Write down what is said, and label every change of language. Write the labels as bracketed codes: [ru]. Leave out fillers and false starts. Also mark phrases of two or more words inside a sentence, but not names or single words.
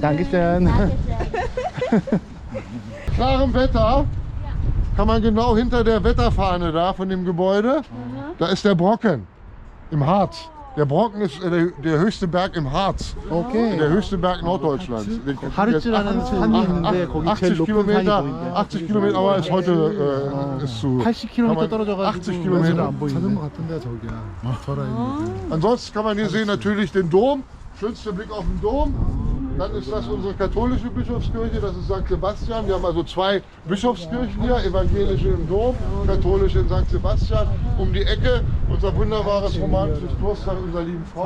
[de] Dankeschön. Klarem Wetter kann man genau hinter der Wetterfahne da von dem Gebäude, da ist der Brocken im Harz. Der Brocken ist der höchste Berg im Harz. [ko] 오케이. [de] Der höchste Berg Norddeutschlands. Den gucken wir jetzt [ko] 하르츠라는 산이 있는데 거기 제일 80 높은 산이 [de] Kilometer, [ko] 보인대. [de] 80 Kilometer, aber ist heute ist zu. [ko] 80km 떨어져가지고 [de] 80 Kilometer. [ko] 안 보이네. 자전거 같은데 저기야. 저 라인이. [de] Ansonsten kann man hier sehen natürlich den Dom. Schönster Blick auf den Dom. Dann ist das unsere katholische Bischofskirche, das ist St. Sebastian. Wir haben also zwei Bischofskirchen hier, evangelische im Dom, katholische in St. Sebastian. Um die Ecke unser wunderbares romanisches Kloster mit unserer lieben Frau.